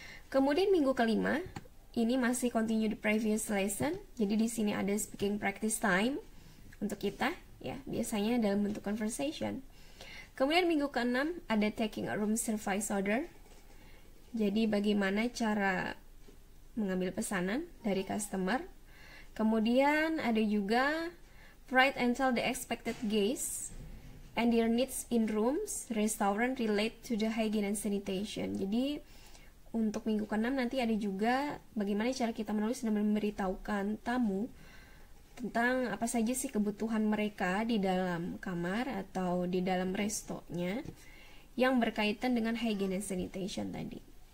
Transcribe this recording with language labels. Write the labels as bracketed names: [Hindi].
[Indonesian] Kemudian minggu kelima, ini masih [English] continue the previous lesson. [Indonesian] Jadi di sini ada [English] speaking practice time [Indonesian] untuk kita ya, biasanya dalam bentuk conversation. Kemudian minggu ke-6 ada [English] taking a room service order. [Indonesian] Jadi bagaimana cara mengambil pesanan dari customer. Kemudian ada juga [English] write and tell the expected guests and their needs in rooms, restaurant relate to the hygiene and sanitation. [Indonesian] Jadi untuk minggu ke-6 nanti ada juga bagaimana cara kita menulis dan memberitahukan tamu tentang apa saja sih kebutuhan mereka di dalam kamar atau di dalam restonya yang berkaitan dengan hygiene and sanitation tadi.